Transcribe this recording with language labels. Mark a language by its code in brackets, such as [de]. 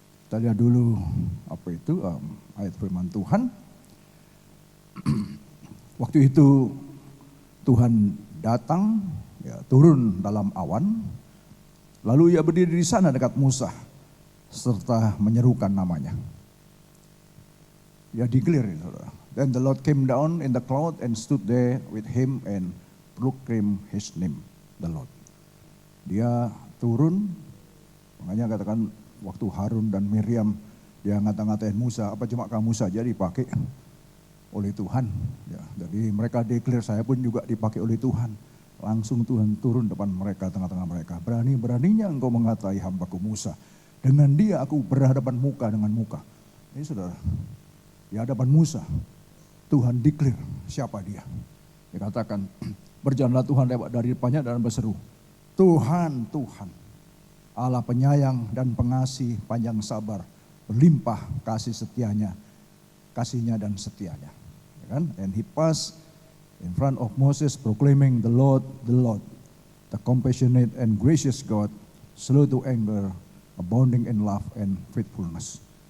[id] Kita lihat dulu apa itu ayat firman Tuhan. Waktu itu Tuhan datang, ya, turun dalam awan, lalu ia berdiri di sana dekat Musa, serta menyerukan namanya. Ya, declare, saudara. [en] Then the Lord came down in the cloud and stood there with him and proclaimed his name, the Lord. [id] Dia turun, makanya katakan waktu Harun dan Miriam dia ngata-ngatain Musa, apa cuma kamu saja dipakai oleh Tuhan. Ya, jadi mereka declare, saya pun juga dipakai oleh Tuhan. Langsung Tuhan turun depan mereka, tengah-tengah mereka. Berani-beraninya engkau mengatai hambaku Musa. Dengan dia aku berhadapan muka dengan muka. Ini saudara, di hadapan Musa, Tuhan declare siapa dia. Dia katakan, berjalanlah Tuhan lewat dari depannya dan berseru, Tuhan, Tuhan, Allah penyayang dan pengasih, panjang sabar, berlimpah kasih setianya, kasihnya dan setianya. Ya kan? [en] And he passed in front of Moses proclaiming the Lord, the compassionate and gracious God, slow to anger, abounding in love and faithfulness.